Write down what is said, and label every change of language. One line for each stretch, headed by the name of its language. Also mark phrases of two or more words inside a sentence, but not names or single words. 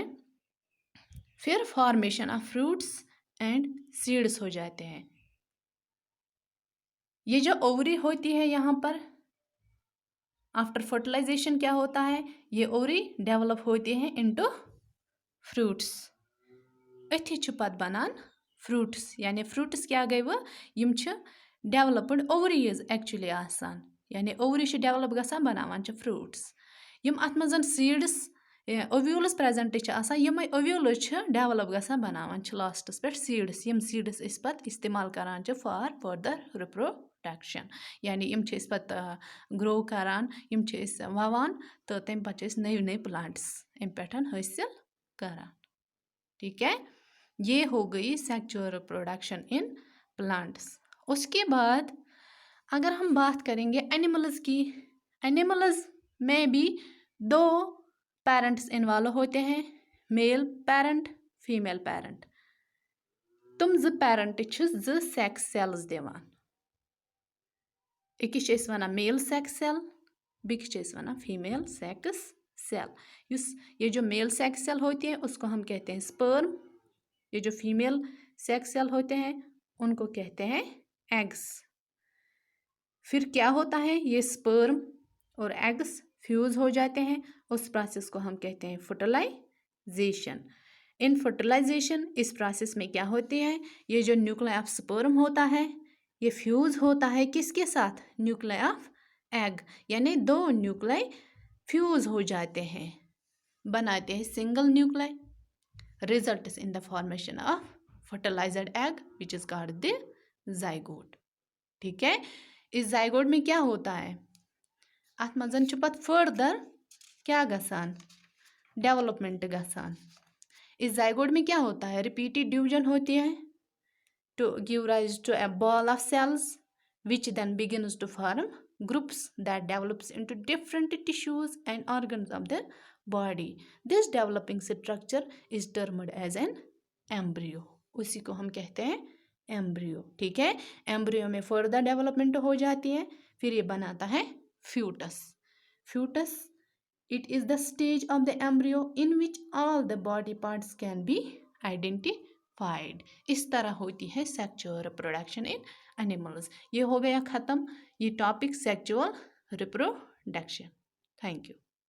Hindi: फिर
English: formation of fruits and seeds
Hindi: हो जाते हैं। ये जो ओवरी होती है यहाँ पर
English: after fertilization
Hindi: क्या होता है? ये ओवरी डेवलप होती हैं
English: into fruits.
Kashmiri: अथी छ पत बनान फ्रूट्स, यानी फ्रूट्स क्या गए वो यम छ
English: developed ovaries
Kashmiri: एक्चुअली आसान, यानी ओवरी छ डेवलप गसान बनावान छ फ्रूट्स। यम अत मजन
English: seeds ovules present
Kashmiri: छ आसान, यम ओव्यूल्स छ डेवलप गसान बनावान छ लास्टस पे सीड्स, यम सीड्स इस पत इस्तेमाल करान छ
English: for further reproduction,
Kashmiri: यानी यम छ इस पत ग्रो करान, यम छ इस ववान तो तम पत छ नए नए प्लांट्स इन पेठन हासिल करान,
Hindi: ठीक है। ये हो गई
English: sexual reproduction in plants.
Hindi: उसके बाद अगर हम बात करेंगे एनिमल्स की, एनिमल्स में भी दो पेरेंट्स इन्वॉल्व होते हैं,
English: male parent female parent.
Kashmiri: तुम ज पेरेंट ज
English: sex cells
Kashmiri: दिवान, अकिस छ वनान
English: male sex cell,
Kashmiri: बिकिस छ वनान
English: female sex cell.
Hindi: ये जो
English: male sex cell
Hindi: होती है उसको हम कहते हैं स्पर्म, ये जो
English: female sex cell
Hindi: होते हैं उनको कहते हैं एग्स। फिर क्या होता है? ये स्पर्म और एग्स फ्यूज हो जाते हैं, उस प्रोसेस को हम कहते हैं फर्टिलाइजेशन।
English: in fertilization
Hindi: इस प्रोसेस में क्या होती है? ये जो
English: nucleus of sperm
Hindi: होता है ये फ्यूज होता है किसके साथ?
English: nucleus of egg,
Hindi: यानी दो न्यूक्लियस फ्यूज हो जाते हैं, बनाते हैं
English: single nucleus, results in the formation of fertilized egg which is called the zygote,
Hindi: ठीक है। इस जाइगोट में क्या होता है?
Kashmiri: अत मजन छ पत फर्दर क्या गसान? डेवलपमेंट गसान।
Hindi: इस जाइगोट में क्या होता है?
English: repeated division
Hindi: होती है
English: to give rise to a ball of cells which then begins to form groups that develops into different tissues and organs of the body. This developing structure is termed as an embryo.
Hindi: उसी को हम कहते हैं एम्ब्रियो, ठीक है। एम्ब्रियो में
English: further development
Hindi: हो जाती है, फिर ये बनाता है फ्यूटस।
English: फ्यूटस it is the stage of the embryo in which all the body parts can be identified.
Hindi: इस तरह होती है
English: sexual reproduction in animals.
Hindi: ये हो गया ख़त्म ये टॉपिक
English: sexual reproduction. thank you.